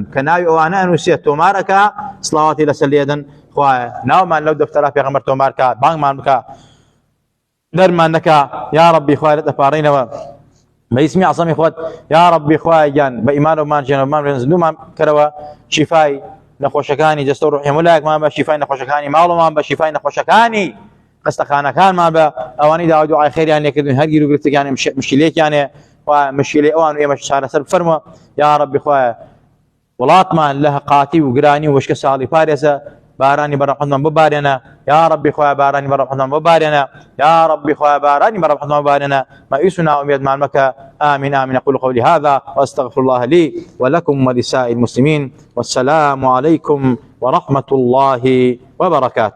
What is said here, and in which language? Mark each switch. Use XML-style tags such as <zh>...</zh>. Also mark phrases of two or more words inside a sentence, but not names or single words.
<ckb>کە ناوی ئەوانە ئەنووسێت تۆمارەکە سڵاواتی لەسەر لێدەن خوایە ناومان لەو دەفتەرە پێغەمبەر تۆمارکە بانگمان بکە دەرمان نەکە یا ربی خوای لە دەپاڕینەوە بە ئیسمی عەزەمی خۆت یا ربی خوای گیان بە ئیمانەوەمان ژێنەوەمان زیندوومان بکەرەوە شیفای نەخۆشەکانی جەستە و ڕوحی هەموو لایەکمان بە شیفای نەخۆشەکانی ماڵەمان بە شیفای نەخۆشەکانی قەستەخانەکانمان بە ئەوانەی داوا دوعای خێریان لێکردوین هەر گیر و گرفتەکانی مشکلێکیانێ مشكلة أوان وإيمش شارة فرموا يا ربي خويا وڵاتمان لە قاتی و گرانی و وشکە ساڵی پارێزە بارانی بەڕەحمەتمان ببارێنە یا ربی خوای بارانی بەڕەحمەتمان ببارێنە یا ربی خوای بارانی بەڕەحمەتمان ببارێنە مەئیس و ناومێدمان مەکە</ckb> <ar>آمين آمين أقول قولي هذا وأستغفر الله لي ولكم ولسائر المسلمين والسلام عليكم ورحمة الله وبركاته.</ar>